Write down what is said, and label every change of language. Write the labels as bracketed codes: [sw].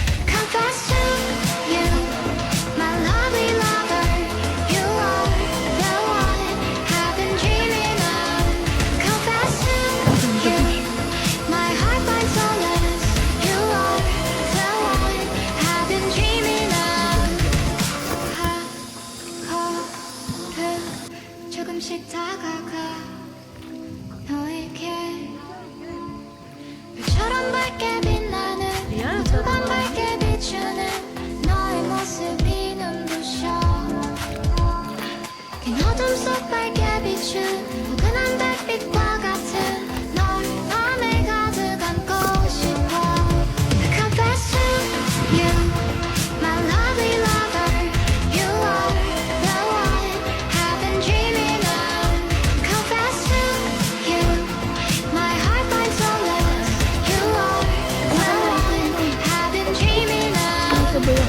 [en] Confess to you, my lovely lover. You are the one I've been dreaming of. Confess to you, my heart finds solace. You are the one I've been dreaming of. [ko] 하루를 조금씩 다가가 너에게 별처럼 밝게 빛나는 Yeah, 순간 밝게 비추는 너의 모습이 눈부셔 긴 어둠 속 밝게 비춘 포근한 달빛과 같은 널 맘에 가득 안고 싶어 [en] Confess to you, my lovely lover. You are the one I've been dreaming of. Confess to you, my heart finds solace. You are the one I've been dreaming of.